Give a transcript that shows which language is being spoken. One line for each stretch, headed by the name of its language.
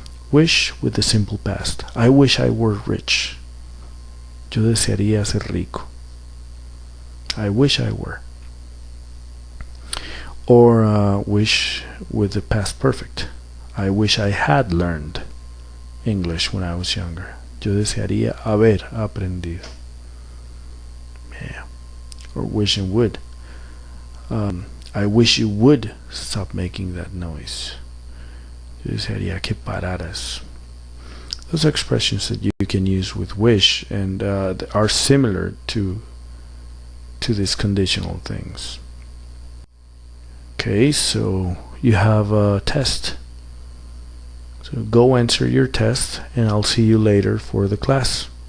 English: Wish with the simple past. I wish I were rich.
Spanish: Yo desearía ser rico.
English: I wish I were. Or wish with the past perfect. I wish I had learned English when I was younger.
Spanish: Yo desearía haber aprendido.
English: Yeah. Or wish and would. I wish you would stop making that noise.
Spanish: Yo desearía que pararas.
English: Those are expressions that you can use with wish and are similar to these conditional things. Okay, so you have a test. So go answer your test, and I'll see you later for the class.